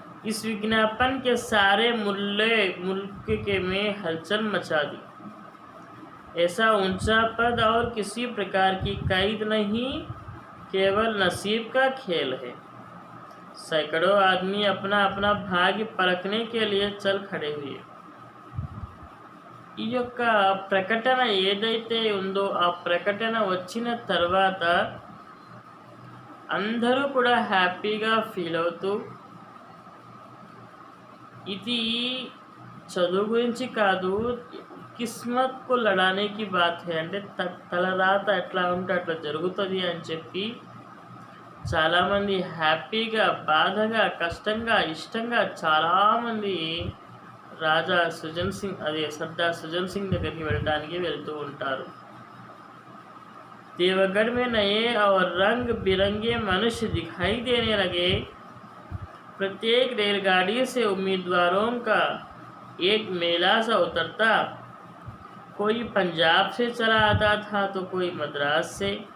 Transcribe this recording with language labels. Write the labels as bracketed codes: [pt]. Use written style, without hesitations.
[hi] इस विज्ञापन के सारे मुल्क के में हलचल मचा दी. ऐसा ऊंचा पद और किसी प्रकार की कैद नहीं, केवल नसीब का खेल है. सैकड़ों आदमी अपना अपना भाग्य परखने के लिए चल खड़े हुए. [te] ఈ యొక్క ప్రకటన ఏదైతే ఉందో ఆ ప్రకటన వచ్చిన తర్వాత అందరూ కూడా హ్యాపీగా ఫీల్ అవుతూ, ఇది చదువు గురించి కాదు, [hi] కిస్మత్కు లడానేకి బాత్ హై, [te] అంటే తలరాత ఎట్లా ఉంటే అట్లా జరుగుతుంది అని చెప్పి చాలామంది హ్యాపీగా, బాధగా, కష్టంగా, ఇష్టంగా చాలామంది రాజా సుజన్ సింగ్ సర్దార్ సుజన్ సింగ్ దగ్గరికి వెళ్ళడానికి వెళ్తూ ఉంటారు. [hi] देवगढ़ में नए और रंग बिरंगे मनुष्य दिखाई देने लगे. प्रत्येक रेलगाड़ी से उम्मीदवारों का एक मेला सा उतरता. कोई पंजाब से चला आता था तो कोई मद्रास से.